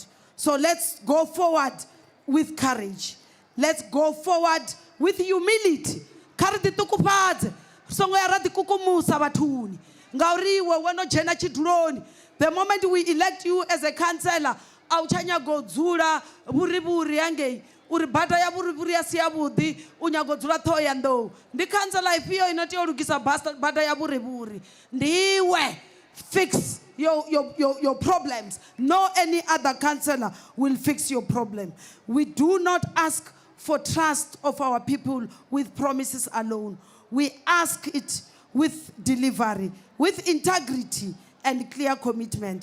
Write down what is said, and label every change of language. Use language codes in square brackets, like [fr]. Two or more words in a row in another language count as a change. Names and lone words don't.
[en] So let's go forward with courage. Let's go forward with humility. The moment we elect you as a councillor, [ve] auchanya go dzula buri buri ange uri bada ya vhurivhuri ya si yavhuḓi u nyago dzula ṱhoho ya nḓou ndi khantsela ifhio ino tea u lugisa bada ya vhurivhuri ndiwe [en] fix your problems. No any other counselor will fix your problem. We do not ask for trust of our people with promises alone. We ask it with delivery, with integrity and clear commitment.